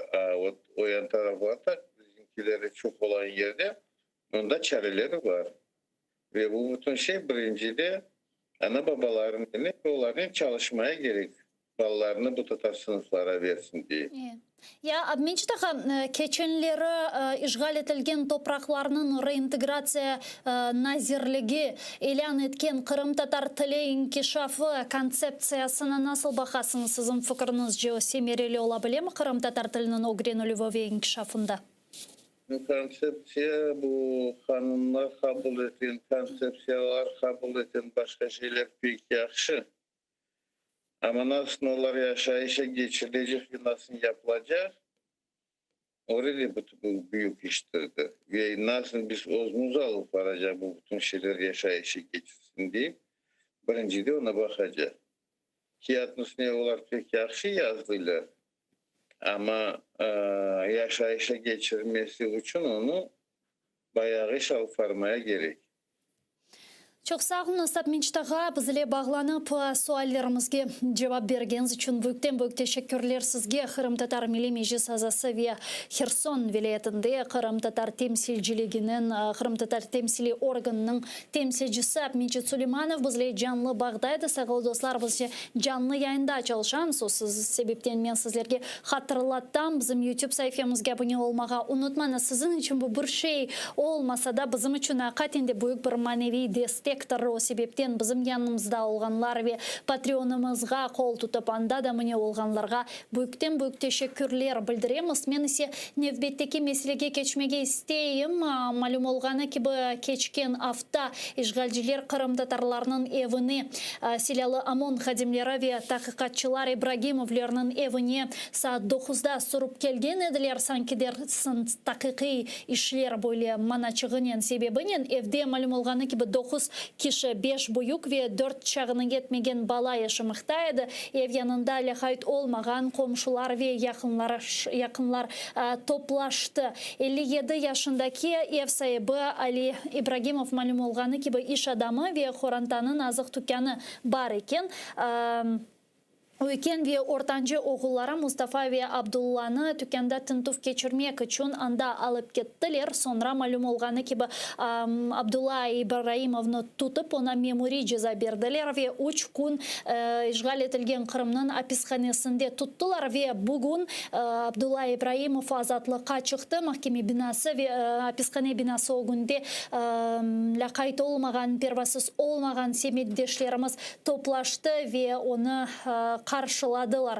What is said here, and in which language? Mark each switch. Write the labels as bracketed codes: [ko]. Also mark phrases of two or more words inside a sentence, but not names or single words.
[crh] O yan tarafı var da bizimkileri çok olan yerde onda çareleri var. Ve bu bütün şey birincide ana babaların eline onların çalışmaya gerek. Ballarını bu Tatar sınıflara versin diye. Ya Abmenchitaha keçenleri işgal etilgen topraklarının reintegrasiya nazirligi elan etken Kırım Tatar tili inkişafı konsepsiyasını nasıl bakasınız? Sizin fikrinizce semereli olabilir mi Kırım Tatar tilinin öğrenilüvü ve inkişafında? Konsepsiya bu kanunlar kabul eden, konsepsiyalar kabul eden başka şeyler pek yaxşı. Ama nasıl onlar yaşayışa geçirilecek ve nasıl yapılacak? Orada bu büyük iştirdi. Ve nasıl biz özümüzü alıp varacak bu bütün şeyler yaşayışa geçirsin diye. Birinci de ona bakacak. Kiyatnısına onlar pek yaxşı yazdılar. Ama yaşayışa geçirmesi için onu bayağı iş alıp varmaya gerek. Çok sağ olun Abmenchitaha, bizle bağlanıp suallarımızga cevap bergeniz için büyük teşekkürler sizge. Kırım Tatar Milli Meclis Azası ve Kherson vilayetinde Kırım Tatar temsilciliginin, Kırım Tatar temsili organının temsilcisi Abmenchit Süleymanov bizle canlı bağdaydı. Sağol dostlar, biz canlı yayında çalışan siz sebepten men sizlerge hatırlattım. Bizim YouTube sayfamızga abone olmağa unutmayın. Sizin için bu bir şey olmasa da bizim için hakikaten büyük bir manevi destek. O sebepten bizim yanımızda olganlar ve Patreonımızga kol tutup anda da mine olganlarga büyük teşekkürler bildiremiz. Men ise nevbetteki meselege geçmege isteyim. Malum olgana gibi keçken hafta işgalciler Kırım Tatarlarının evini silahlı Amon hadimleri ve tahkikatçılar İbragimovlarının evini saat 9'da sorup kelgen ediler. Sanki dersin tahkiki işler böyle manaçığının sebebinin evde malum olgana gibi 9 kişi 5 büyük ve 4 çağına yetmegen bala yaşamaktaydı. Ev yanında lahayt olmagan komşular ve yakınlar toplaştı. 57 yaşındaki ev sahibi Ali İbrahimov malum olganı gibi iş adamı ve Xorantanın azık dükkanı var iken Uyken ve ortancı oğulları Mustafa ve Abdullah'ını dükkanda tintuf geçirmek için anda alıp gittiler. Sonra malum olganı gibi Abdullah İbrahimov'unu tutup ona memuri ceza verdiler ve 3 gün işgal etilgen Kırım'ın hapishanesinde tuttular ve bugün Abdullah İbrahimov azatlığa çıktı. Mahkeme binası ve hapishane binası o günde lakayt olmagan, pervasız olmagan semeddeşlerimiz toplaştı ve onu karşıladılar.